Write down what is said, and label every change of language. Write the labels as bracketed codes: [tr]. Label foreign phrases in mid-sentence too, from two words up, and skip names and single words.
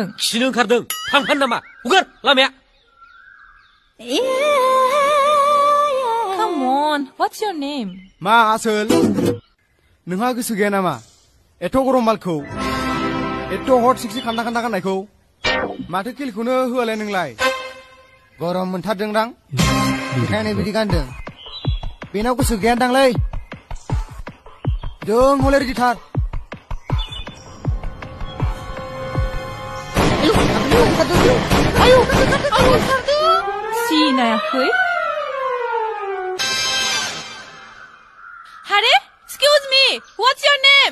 [brx] खिनो ओंखारदों। थांफानो नामा? हगार लामाया। [en] Come on, what's your name? [brx] मा आसोल? नोंहा गोसो गैया नामा? एथ' गरम मालखौ, एथ' [en] hot sexy [brx] खान्दा गाननायखौ, माथो किलखौनो होआलाय नोंलाय? गरम मोनथारदोंदां? बेखायनो बिदि गानदों। बेनाव गोसो गैयादांलै। जों हले रेडिथार। सिनायाखै? हारे, [en] excuse me, what's your name?